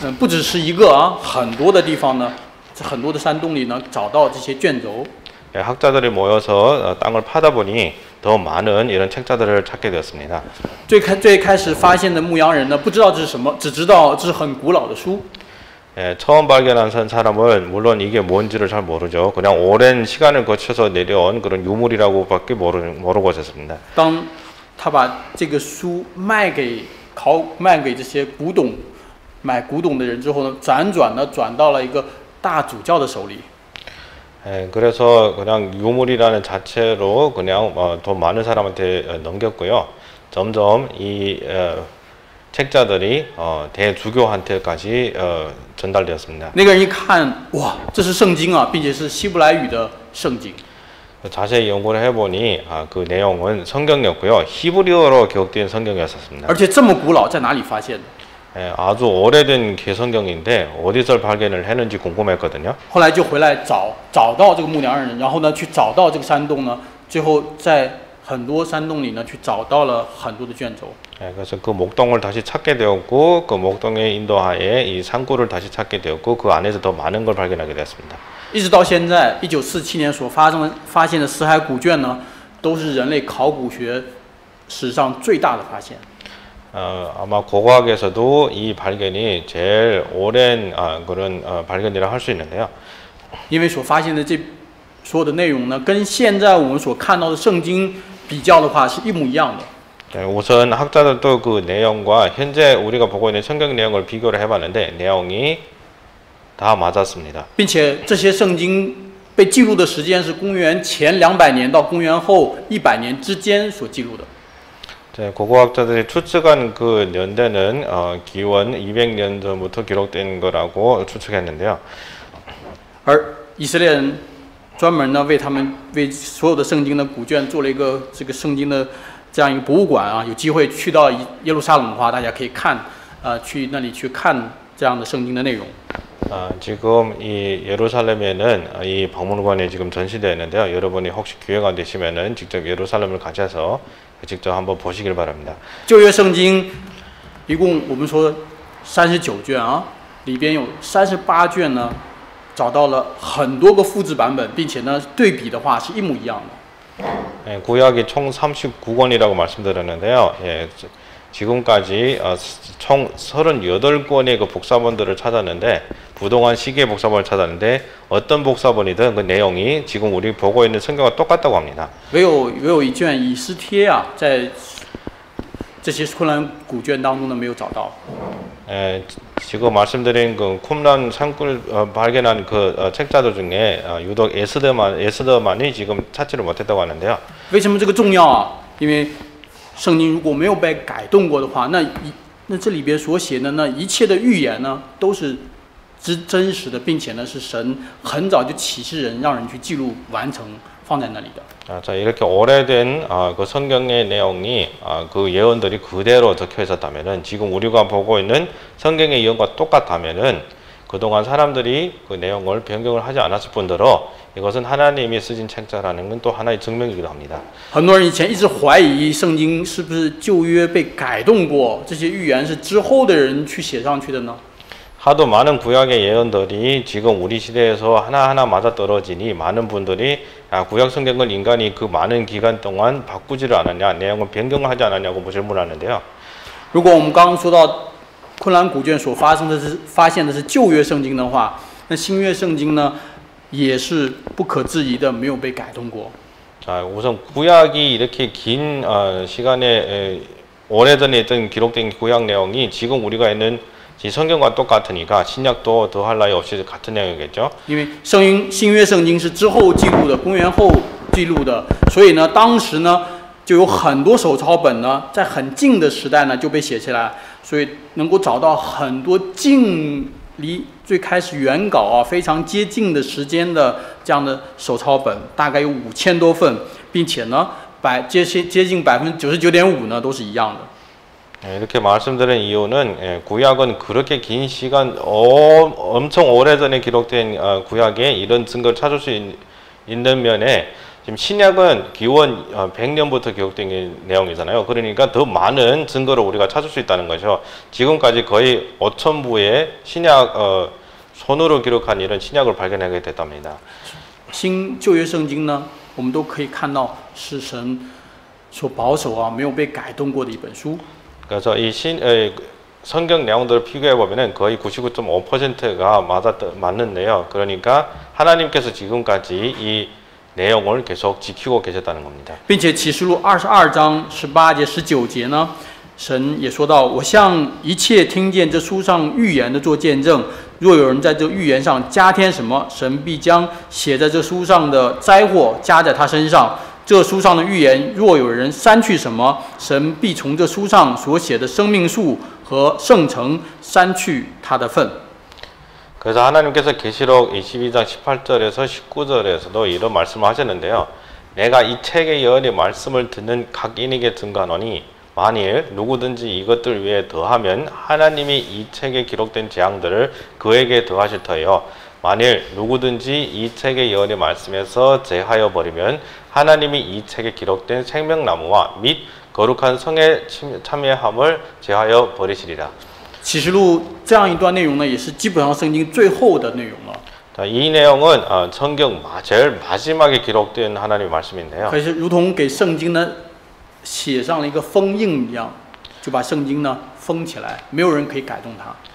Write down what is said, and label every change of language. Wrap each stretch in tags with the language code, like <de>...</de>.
<zh>不只是一个啊，很多的地方呢，在很多的山洞里呢，找到这些卷轴。</zh> <ko>학자들이 모여서 땅을 파다 보니 더 많은 이런 책자들을 찾게 되었습니다.</ko> <zh>最开始发现的牧羊人呢，不知道这是什么，只知道这是很古老的书。</zh> <ko>처음 발견한 사람은 물론 이게 뭔지를 잘 모르죠. 그냥 오랜 시간을 거쳐서 내려온 그런 유물이라고밖에 모르고 있었습니다.</ko> <zh>当他把这个书卖给这些古董买古董的人之后呢，辗转呢转到了一个大主教的手里。</zh> <ko>그래서 그냥 유물이라는 자체로 그냥 더 많은 사람한테 넘겼고요. 점점 이 책자들이 대주교한테까지 전달되었습니다.</ko> <zh>那个人一看，哇，这是圣经啊，并且是希伯来语的圣经。</zh> <ko>자세히 연구를 해보니 그 내용은 성경이었고요. 히브리어로 기록된 성경이었습니다.</ko> <zh>而且这么古老，在哪里发现的？</zh> <ko>아주 오래된 개성경인데 어디서 발견을 했는지 궁금했거든요.</ko> <zh>后来就回来找到这个牧羊人，然后呢去找到这个山洞呢，最后在很多山洞里呢去找到了很多的卷轴。</zh> <ko>그래서 그 목동을 다시 찾게 되었고 그 목동의 인도하에 이 상구를 다시 찾게 되었고 그 안에서 더 많은 걸 발견하게 되었습니다.</ko> <zh>一直到现在，1947年所发现的死海古卷呢，都是人类考古学史上最大的发现。</zh> <ko>아마 고고학에서도 이 발견이 제일 오랜 그런 발견이라 할 수 있는데요.</ko> <zh>因为所发现的这所有的内容呢，跟现在我们所看到的圣经比较的话，是一模一样的。</zh> <ko>우선 학자들도 그 내용과 현재 우리가 보고 있는 성경 내용을 비교를 해봤는데 내용이 다 맞았습니다.</ko> <zh>并且这些圣经被记录的时间是公元前200年到公元后100年之间所记录的。</zh> <ko>고고학자들이 추측한 그 연대는 기원 200년 전부터 기록된 거라고 추측했는데요.</ko> <zh>而以色列人专门呢为所有的圣经的古卷做了一个这个圣经的这样一个博物馆啊，有机会去到耶路撒冷的话，大家可以看去那里去看这样的圣经的内容。</zh> <ko>지금 이 예루살렘에는 이 박물관이 지금 전시되어 있는데요. 여러분이 혹시 기회가 되시면은 직접 예루살렘을 가셔서 직접 한번 보시길 바랍니다.</ko> <zh>旧约圣经一共我们说39卷啊，里边有38卷呢，找到了很多个复制版本，并且呢对比的话是一模一样的。</zh> <ko>구약이 총 39권이라고 말씀드렸는데요. 지금까지 총 38권의 그 복사본들을 찾았는데 부동한 시기의 복사본을 찾았는데 어떤 복사본이든 그 내용이 지금 우리 보고 있는 성경과 똑같다고 합니다.</ko> <zh>唯有一卷以斯帖啊，在这些昆兰古卷当中呢没有找到。</zh> <ko>지금 말씀드린 그 쿰란 산굴 발견한 그 책자들 중에 유독 에스더만이 지금 찾지를 못했다고 하는데요.</ko> <zh>为什么这个重要啊？因为圣经如果没有被改动过的话，那这里边所写的呢一切的预言呢都是真实的，并且呢是神很早就启示人，让人去记录完成放在那里的。</zh> <ko>자, 이렇게 오래된 그 성경의 내용이 그 예언들이 그대로 적혀 있었다면은 지금 우리가 보고 있는 성경의 예언과 똑같다면은 그동안 사람들이 그 내용을 변경을 하지 않았을 뿐더러 이것은 하나님이 쓰신 책자라는 건 또 하나의 증명이기도 합니다.</ko> <zh>很多人以前一直怀疑圣经是不是旧约被改动过，这些预言是之后的人去写上去的呢？</zh> <ko>하도 많은 구약의 예언들이 지금 우리 시대에서 하나하나 맞아떨어지니 많은 분들이 구약 성경을 인간이 그 많은 기간 동안 바꾸지를 않았냐, 내용을 변경을 하지 않았냐고 질문하는데요.</ko> <zh>如果我们刚刚说到昆兰古卷所发现的是旧约圣经的话，那新约圣经呢也是不可置疑的没有被改动过。</zh> <ko>자, 우선 구약이 이렇게 긴 시간에 오래전에 있던 기록된 구약 내용이 지금 우리가 있는 성경과 똑같으니까 신약도 더할 나위 없이 같은 내용이겠죠.</ko> <zh>因为新约圣经是之后记录的，公元后记录的，所以呢，当时呢就有很多手抄本呢，在很近的时代呢就被写下来，所以能够找到很多近离最开始原稿啊非常接近的时间的这样的手抄本，大概有5000多份，并且呢接近99.5%呢都是一样的。</zh> <ko>이렇게 말씀드린 이유는 구약은 그렇게 긴 시간 엄청 오래전에 기록된 구약에 이런 증거를 찾을 수 있는 면에 지금 신약은 기원 100년부터 기록된 내용이잖아요. 그러니까 더 많은 증거를 우리가 찾을 수 있다는 거죠. 지금까지 거의 5000부의 신약 손으로 기록한 이런 신약을 발견하게 됐답니다.</ko> <zh>旧约圣经呢，我们都可以看到是神所保守啊，没有被改动过的一本书。</zh> <ko>그래서 이 성경 내용들을 비교해 보면은 거의 99.5%가 맞는데요. 그러니까 하나님께서 지금까지 이 내용을 계속 지키고 계셨다는 겁니다.</ko> <zh>并且启示录22章18节19节呢，神也说到：“我向一切听见这书上预言的做见证，若有人在这预言上加添什么，神必将写在这书上的灾祸加在他身上。这书上的预言，若有人删去什么，神必从这书上所写的生命树和圣城删去他的份。”</zh> <ko>그래서 하나님께서 계시록 22장 18절에서 19절에서도 이런 말씀을 하셨는데요. 내가 이 책의 예언의 말씀을 듣는 각 인에게 증거하노니 만일 누구든지 이것들 위에 더하면 하나님이 이 책에 기록된 재앙들을 그에게 더하실 터예요. 만일 누구든지 이 책의 예언의 말씀에서 제하여 버리면 하나님이 이 책에 기록된 생명나무와 및 거룩한 성에 참여함을 제하여 버리시리라.</ko> <zh>启示录这样一段内容呢，也是基本上圣经最后的内容了。</zh> <ko>자, 이 내용은 성경 제일 마지막에 기록된 하나님의 말씀인데요.</ko> <zh>可是如同给圣经呢写上了一个封印一样，就把圣经呢封起来，没有人可以改动它。</zh>